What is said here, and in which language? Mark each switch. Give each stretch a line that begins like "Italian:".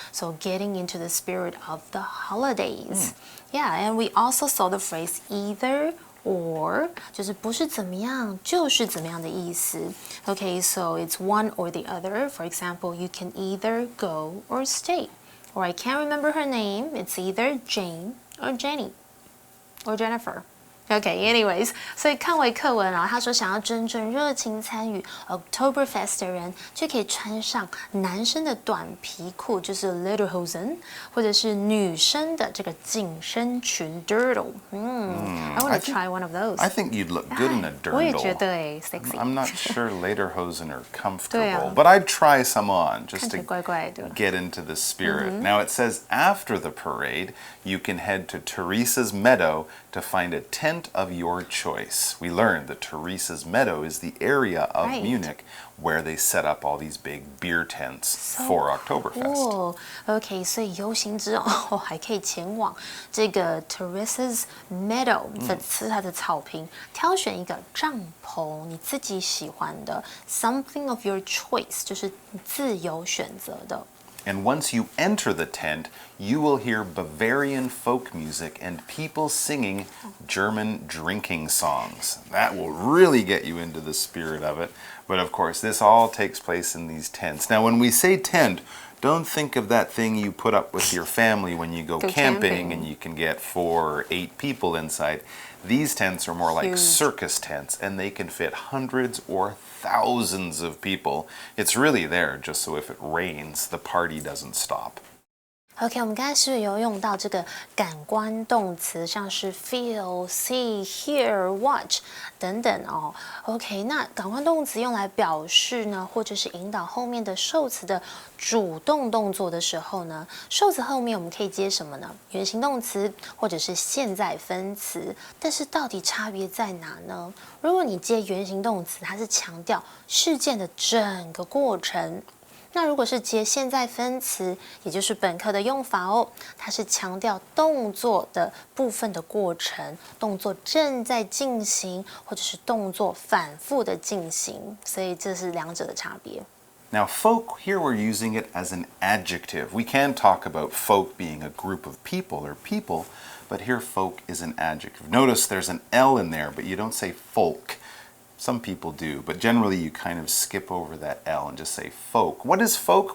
English: So getting into the spirit of the holidays. Yeah, and we also saw the phrase either.Or
Chinese: 就是不是怎么样就是怎么样的意思。
English: Okay, so it's one or the other. For example, you can either go or stay. Or I can't remember her name. It's either Jane or Jenny or Jennifer.Okay, anyways,
Chinese: 所以看回课文啊，他说想要真正热情参与 Oktoberfest 的人，就可以穿上男生的短皮裤，就是 Lederhosen， 或者是女生的这个紧身裙 Dirndl。
English: I want to try one of those. I think you'd look good in a dirndl.
Chinese: 我也觉得sexy.
English: I'm not sure Lederhosen are comfortable, but I'd try some on just to
Chinese: 怪怪的
English: get into the spirit. Now it says after the parade, you can head to Teresa's Meadow to find a tent of your choice. We learned that Teresa's Meadow is the area of Munich where they set up all these big beer tents for Oktoberfest. Cool.
Chinese: Okay, 所以游行之后还可以前往这个 Teresa's Meadow， 这是它的草坪，挑选一个帐篷，你自己喜欢的
English: something of your choice，
Chinese: 就是自由选择的。
English: And once you enter the tent, you will hear Bavarian folk music and people singing German drinking songs. That will really get you into the spirit of it. But of course, this all takes place in these tents. Now, when we say tent, don't think of that thing you put up with your family when you go camping and you can get 4 or 8 people inside. These tents are more like circus tents, and they can fit hundreds or thousands of people. It's really there just so if it rains, the party doesn't stop.
Chinese: OK， 我们刚才是不是有用到这个感官动词，像是 feel、see、hear、watch 等等哦。 OK， 那感官动词用来表示呢，或者是引导后面的受词的主动动作的时候呢，受词后面我们可以接什么呢？原形动词或者是现在分词。但是到底差别在哪呢？如果你接原形动词，它是强调事件的整个过程。那如果是接现在分词，也就是本课的用法哦，它是强调动作的部分的过程，动作正在进行，或者是动作反复的进行，所以这是两者的差别。
English: Now, folk, here we're using it as an adjective. We can talk about folk being a group of people or people, but here folk is an adjective. Notice there's an L in there, but you don't say folk. Some people do, but generally you kind of skip over that L and just say folk. What is folk?